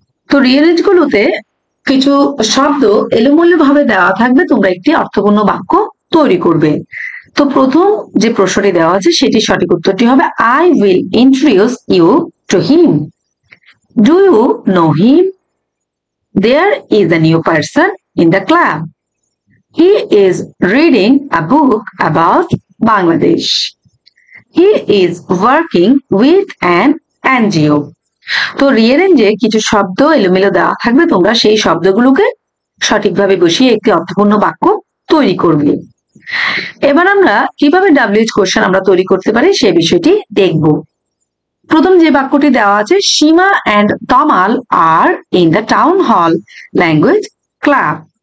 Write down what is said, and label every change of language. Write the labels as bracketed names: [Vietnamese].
[Bangla] তো রিঅ্যারেঞ্জ গুলোতে কিছু শব্দ এলোমেলো ভাবে দেওয়া থাকবে, তোমরা একটি অর্থপূর্ণ বাক্য তৈরি করবে। তো প্রথম যে প্রশ্নটি দেওয়া আছে সেটি সঠিক উত্তরটি হবে [English] I will introduce you to him. Do you know him? There is a new person in the club. He is reading a book about Bangladesh. He is working with an NGO. [Bangla] তো রিয়ারেঞ্জে কিছু শব্দ এলোমেলো দেওয়া থাকবে, তোমরা সেই শব্দগুলোকে সঠিকভাবে বসিয়ে একটি অর্থপূর্ণ বাক্য তৈরি করবে। এবার আমরা কিভাবে WH কোশ্চেন আমরা তৈরি করতে পারি সে বিষয়টি দেখব। প্রথম যে বাক্যটি দেওয়া আছে, সীমা and Tamal আর in the town hall language club.